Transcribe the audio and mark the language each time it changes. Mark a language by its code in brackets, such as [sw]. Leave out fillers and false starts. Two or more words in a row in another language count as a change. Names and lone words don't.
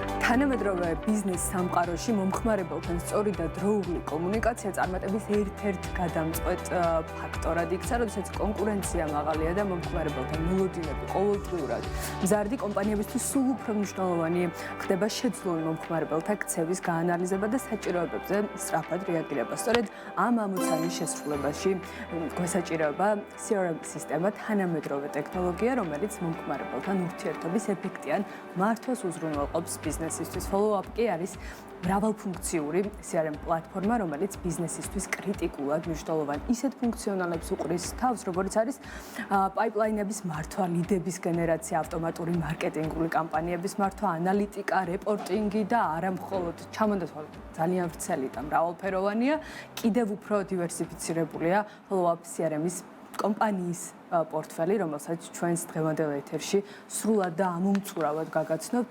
[ka] თანამედროვე ბიზნეს სამყაროში მომხმარებელთან სწორი და დროული კომუნიკაცია წარმატების ერთ-ერთ გადამწყვეტ ფაქტორად იქცა, როდესაც კონკურენცია მაღალია და მომხმარებელთან მოლოდინები ყოველდღიურად მზარდი კომპანიებისთვის სულ უფრო მნიშვნელოვანი ხდება შეძლული მომხმარებელთა ქცევის გაანალიზება და საჭიროებებზე სწრაფად რეაგირება. სწორედ ამ ამოცანის შესრულებაში გვესაჭიროება CRM სისტემა, თანამედროვე ტექნოლოგია, რომელიც მომხმარებელთან ურთიერთობის ეფექტიან მართვას უზრუნველყოფს ბიზნესისთვის. Follow-up კი არის მრავალფუნქციური CRM პლატფორმა, რომელიც ბიზნესისთვის კრიტიკულად მნიშვნელოვან ისეთ ფუნქციონალებს უყრის თავს, როგორც არის პაიპლაინების მართვა, ლიდების გენერაცია, ავტომატური მარკეტინგული კამპანიების მართვა, ანალიტიკა, რეპორტინგი და არა მხოლოდ ჩამონდაცვა ძალიან ვრცელი და მრავალფეროვანია, კიდევ უფრო დივერსიფიცირებულია Follow-up CRM-ის კომპანიის პორტფელი, რომელსაც ჩვენს დღევანდელ ეთერში სრულად და ამომწურავად გაგაცნობთ.